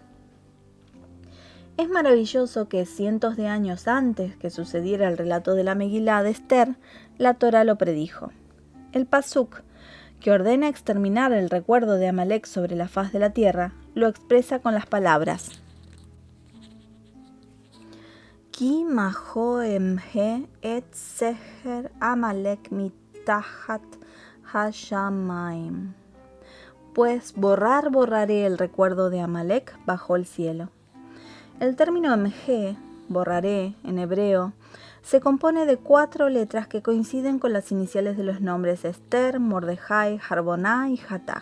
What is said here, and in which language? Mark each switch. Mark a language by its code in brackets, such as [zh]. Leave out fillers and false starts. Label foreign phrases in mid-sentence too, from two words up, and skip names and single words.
[es] Es maravilloso que cientos de años antes que sucediera el relato de la Megilá de Esther, la Torá lo predijo. El pasuk, que ordena exterminar el recuerdo de Amalek sobre la faz de la tierra, lo expresa con las palabras: [he] כי מחה אמחה את זכר עמלק מתחת השמים. [es] Pues borraré el recuerdo de Amalek bajo el cielo. El término MG, borraré, en hebreo, se compone de 4 letras que coinciden con las iniciales de los nombres Esther, Mordejai, Jarboná y Hataj.